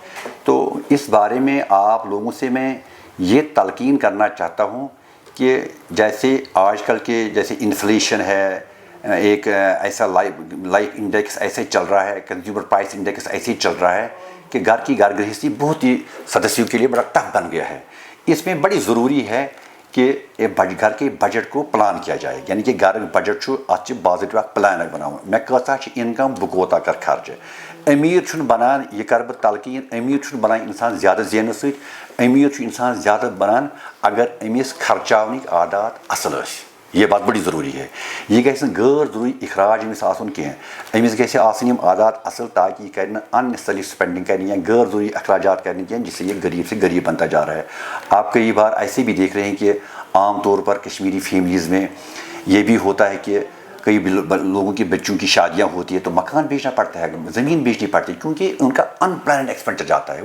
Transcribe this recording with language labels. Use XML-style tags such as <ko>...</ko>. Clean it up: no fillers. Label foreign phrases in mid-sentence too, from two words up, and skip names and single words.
<ur>تو اس بارے میں آپ لوگوں سے میں یہ تلقین کرنا چاہتا ہوں کہ جیسے آج کل کے جیسے انفلیشن ہے، ایک ایسا</ur> <en>life index</en> <ur>ایسے چل رہا ہے،</ur> <en>consumer price index</en> <ur>ایسے ہی چل رہا ہے کہ گھر کی گھر گرہستی بہت ہی سدسیوں کے لیے بڑا ٹف بن گیا ہے۔ اس میں بڑی ضروری ہے کہ گھر کے بجٹ کو پلان کیا جائے،</ur> <ks>یعنی کہ گھر بجٹ چھُ اتھ باضابطہ پلان بناؤ میں کۭژاہ چھِ انکم بہٕ کوتاہ کر خرچہ۔ امیر چھُنہٕ بنان، یہ کر بہٕ تلقین، امیر چھُنہٕ بنان انسان زیادہ زیننہٕ سۭتۍ، امیر چھُ انسان زیادہ بنان اگر أمِس خرچاونٕکۍ عادات اصل ٲسۍ۔</ks> <ur>یہ بات بڑی ضروری ہے۔</ur> <ks>یہ گژھِ نہٕ غٲر ضروری اخراج أمِس آسُن کینٛہہ، أمِس گژھِ آسٕنۍ یِم عادات اصل تاکہ یہ کرِ نہٕ</ks> <en>unnecessary spending</en> <ur>کرنی یا غیر ضروری اخراجات کرنے کینٛہہ جس سے یہ غریب سے غریب بنتا جا رہا ہے۔ آپ کئی بار ایسے بھی دیکھ رہے ہیں کہ عام طور پر کشمیری فیملیز میں یہ بھی ہوتا ہے کہ کئی لوگوں کے بچوں کی شادیاں ہوتی ہے تو مکان بیچنا پڑتا ہے، زمین بیچنی پڑتی ہے، کیونکہ ان کا</ur> <en>unplanned expenditure</en> <ur>جاتا ہے۔</ur>